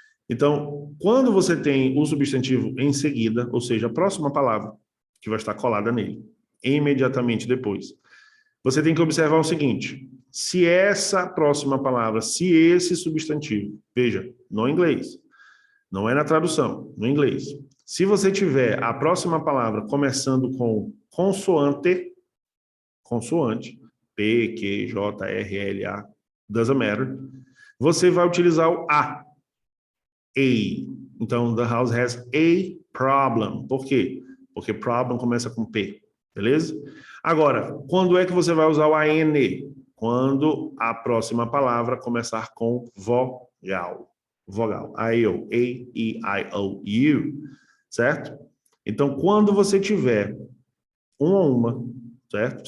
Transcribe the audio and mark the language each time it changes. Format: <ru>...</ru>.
<pt>Então, quando você tem o substantivo em seguida, ou seja, a próxima palavra que vai estar colada nele, imediatamente depois, você tem que observar o seguinte: se essa próxima palavra, se esse substantivo, veja, no inglês, não é na tradução, no inglês, se você tiver a próxima palavra começando com consoante, P, Q, J, R, L, A,</pt> <en>doesn't matter,</en> <pt>você vai utilizar o A.</pt> <en>Então, the house has a problem.</en> <pt>Por quê? Porque problem começa com P, beleza? Agora, quando é que você vai usar o AN? Quando a próxima palavra começar com vogal. Vogal. A, E, I, O, U. Certo? Então, quando você tiver um ou uma, certo?</pt>